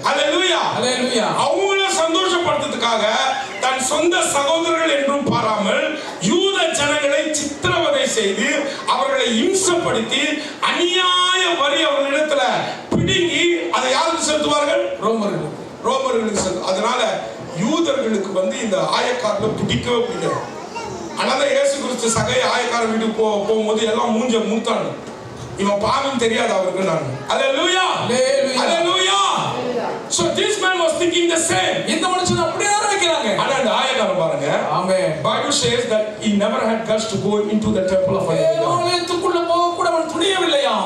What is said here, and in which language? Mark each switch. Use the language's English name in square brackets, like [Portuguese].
[Tamil] அல்லேலூயா, அல்லேலூயா. அவங்கள சந்தோஷப்படுத்துறதுக்காக தன் சொந்த சகோதரர்கள் என்றும் பாராமல் யூத ஜனங்களை சித்திரவதை செய்து அவர்களை இம்சப்படுத்தி அநியாய வரி அவர்களிடத்துல பிடுங்கி அதை யாருக்கு செலுத்துவார்கள்? ரோமர்களுக்கு. அதனால யூதர்களுக்கு இந்த ஆயக்காரர்களை பிடிக்கவே பிடிக்காது. அதனால இயேசு கிறிஸ்து சகை ஆயக்காரர் வீட்டுக்கு போகும்போது எல்லாம் மூஞ்ச மூத்தாங்க, இவன் பாவம் தெரியாது அவருக்கு. நான் அல்லேலூயா, அல்லேலூயா. [English] So this man was thinking the same. [Tamil] இந்த மனுஷன் அப்படியே நினைக்கிறாங்க. ஆனா அந்த ஆயக்காரன் பாருங்க, ஆமென், [English] Bible says that he never had guts to go into the temple of God. [Tamil] ஆலயத்துக்குள்ள போக கூட அவன் துணியவில்லையா.